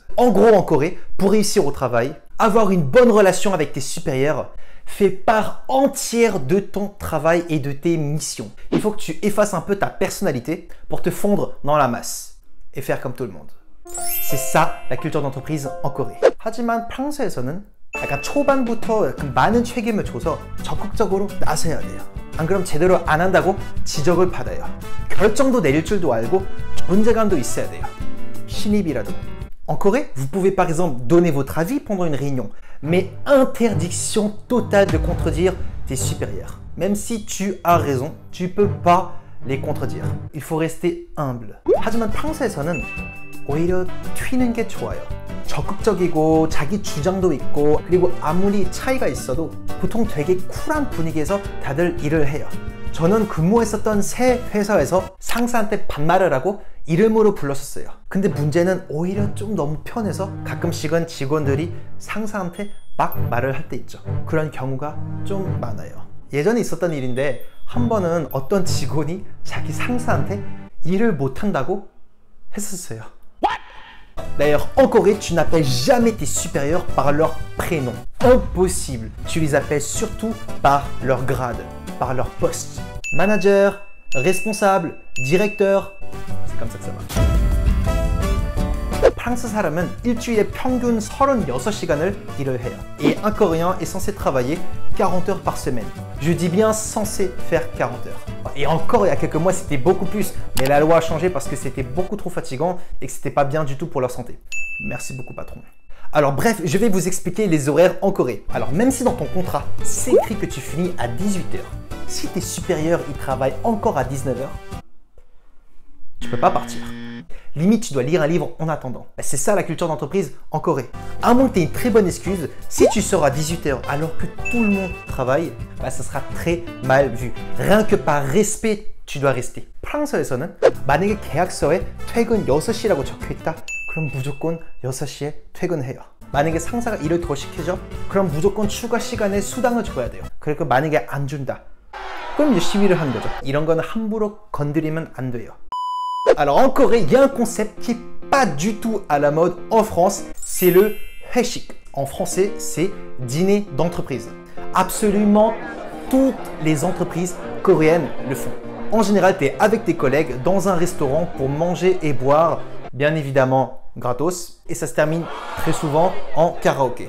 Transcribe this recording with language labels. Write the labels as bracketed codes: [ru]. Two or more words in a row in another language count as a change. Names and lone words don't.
[fr] En gros, en Corée, pour réussir au travail, avoir une bonne relation avec tes supérieurs fait part entière de ton travail et de tes missions. Il faut que tu effaces un peu ta personnalité pour te fondre dans la masse et faire comme tout le monde. C'est ça la culture d'entreprise en Corée. [ko] 하지만 프랑스에서는 약간 초반부터 많은 책임을 줘서 적극적으로 나서야 돼요. 안 그럼 제대로 안 한다고 지적을 받아요. 결정도 내릴 줄도 알고 존재감도 있어야 돼요. 신입이라도. En Corée, vous pouvez par exemple donner votre avis pendant une réunion, mais interdiction totale de contredire tes supérieurs. Même si tu as raison, tu peux pas les contredire. Il faut rester humble. 하지만 프랑스에서는 오히려 튀는 게 좋아요. 적극적이고 자기 주장도 있고 그리고 아무리 차이가 있어도 보통 되게 쿨한 분위기에서 다들 일을 해요. 저는 근무했었던 새 회사에서 상사한테 반말을 하고 이름으로 불렀었어요. 근데 문제는 오히려 좀 너무 편해서 가끔씩은 직원들이 상사한테 막 말을 할 때 있죠. 그런 경우가 좀 많아요. 예전에 있었던 일인데 한 번은 어떤 직원이 자기 상사한테 일을 못한다고 했었어요. [fr] D'ailleurs, en Corée, tu n'appelles jamais tes supérieurs par leur prénom. Impossible. Tu les appelles surtout par leur grade, par leur poste. Manager, responsable, directeur. C'est comme ça que ça marche. [ko] 프랑스 사람은 일주일에 평균 36시간을 일을 해요. [fr] Et un Coréen est censé travailler 40 heures par semaine. Je dis bien censé faire 40 heures. Et encore, il y a quelques mois, c'était beaucoup plus. Mais la loi a changé parce que c'était beaucoup trop fatigant et que c'était pas bien du tout pour leur santé. Merci beaucoup, patron. Alors bref, je vais vous expliquer les horaires en Corée. Alors même si dans ton contrat, c'est écrit que tu finis à 18 heures, si tes supérieurs ils travaillent encore à 19 heures, tu peux pas partir. Limite, tu dois lire un livre en attendant. C'est ça la culture d'entreprise en Corée. À moins que tu aies une très bonne excuse, si tu sors à 18 heures alors que tout le monde travaille, ça sera très mal vu. Rien que par respect, tu dois rester. [ko] 프랑스에서는 만약에 계약서에 퇴근 6시라고 적혀있다, 그럼 무조건 6시에 퇴근해요. 만약에 상사가 일을 더 시키죠? 그럼 무조건 추가 시간에 수당을 줘야 돼요. 그리고 만약에 안 준다, 그럼 이제 시위를 하는 거죠. 이런 거는 함부로 건드리면 안 돼요. [fr] Alors en Corée, il y a un concept qui n'est pas du tout à la mode en France, c'est le 회식. En français, c'est dîner d'entreprise. Absolument toutes les entreprises coréennes le font. En général, tu es avec tes collègues dans un restaurant pour manger et boire, bien évidemment gratos, et ça se termine très souvent en karaoké.